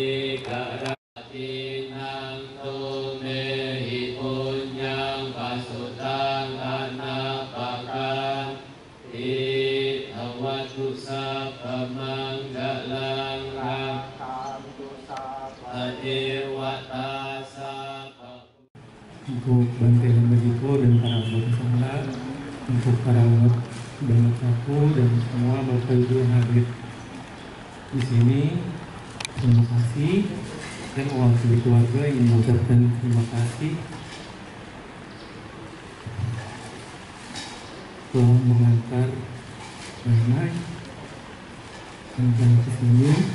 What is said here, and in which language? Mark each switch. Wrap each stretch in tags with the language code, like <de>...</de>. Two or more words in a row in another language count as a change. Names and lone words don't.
<pi>sikaratinang tumehi punyang pasutang anapakan Itawatu sapamanggalang rakamtu sapadewata sapa.</pi> <id>Untuk Bante Lembajipo dan para anggota sangga, untuk para umat banyak sapu dan semua bapak ibu yang hadir di sini, terima kasih dan mewakili keluarga ingin mengucapkan terima kasih telah mengantar nenek sampai ke sini.</id>